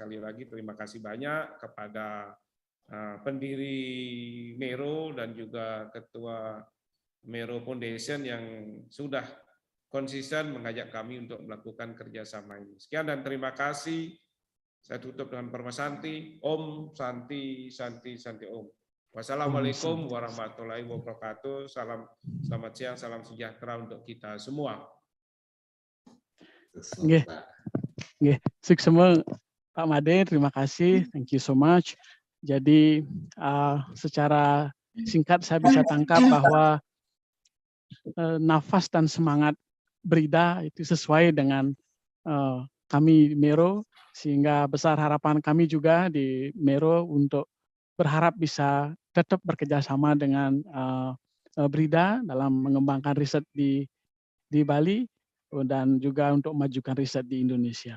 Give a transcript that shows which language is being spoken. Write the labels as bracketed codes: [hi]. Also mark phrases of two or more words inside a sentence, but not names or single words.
[id] Sekali lagi terima kasih banyak kepada pendiri MERO dan juga Ketua MERO Foundation yang sudah konsisten mengajak kami untuk melakukan kerjasama ini. Sekian dan terima kasih. Saya tutup dengan permasanti. [sa] Om Santi Santi Santi Om. [ar] والسلام عليكم ورحمة الله وبركاته. [id] Selamat siang, salam sejahtera untuk kita semua. [ban] Nggih. Nggih, suksema Pak Made, [id] terima kasih. [en] Thank you so much. [id] Jadi secara singkat saya bisa tangkap bahwa nafas dan semangat Brida itu sesuai dengan kami MERO, sehingga besar harapan kami juga di MERO untuk berharap bisa tetap bekerjasama dengan Brida dalam mengembangkan riset di Bali dan juga untuk memajukan riset di Indonesia.